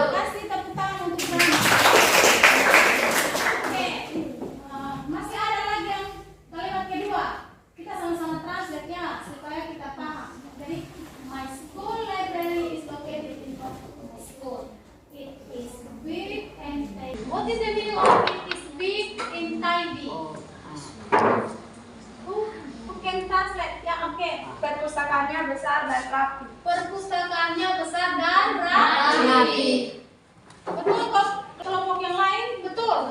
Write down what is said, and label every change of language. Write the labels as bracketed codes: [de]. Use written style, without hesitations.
[id] Kasih tepuk tangan untuk Drama. Oke, masih ada lagi yang kalimat kedua. Kita sama-sama translate ya supaya kita paham. [en] Jadi, my school library is located in front of my school. It is big and tidy. What is the meaning of it is big and tidy? Who can translate? Ya, oke. [id] Perpustakaannya besar dan rapi. Perpustakaannya besar dan rapi. Betul kok? Kelompok yang lain betul?